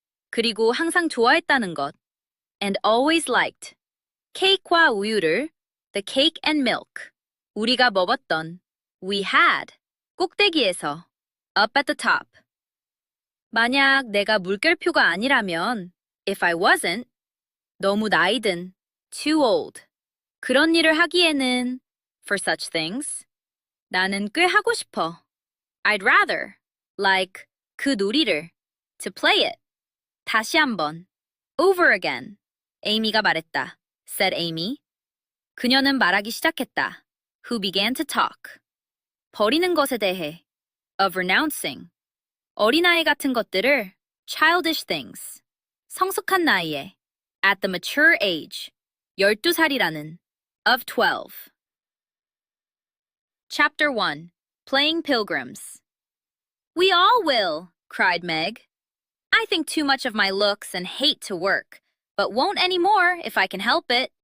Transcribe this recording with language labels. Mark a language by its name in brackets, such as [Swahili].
[Korean] 그리고 항상 좋아했다는 것 [English] and always liked. [Korean] 케이크와 우유를 [English] the cake and milk. [Korean] 우리가 먹었던 [English] we had. [Korean] 꼭대기에서 [English] up at the top. [Korean] 만약 내가 물결표가 아니라면 [English] if I wasn't [Korean] 너무 나이든 [English] too old. [Korean] 그런 일을 하기에는 [English] for such things. [Korean] 나는 꽤 하고 싶어. [English] I'd rather like [Korean] 그 놀이를 [English] to play it. [Korean] 다시 한번 [English] over again. [Korean] 에이미가 말했다. [English] said Amy. [Korean] 그녀는 말하기 시작했다. [English] Who began to talk. [Korean] 버리는 것에 대해 [English] of renouncing. [Korean] 어린아이 같은 것들을 [English] childish things. [Korean] 성숙한 나이에 [English] at the mature age. [Korean] 12살이라는 [English] of 12. Chapter 1. Playing Pilgrims. We all will, cried Meg. I think too much of my looks and hate to work, but won't any more if I can help it.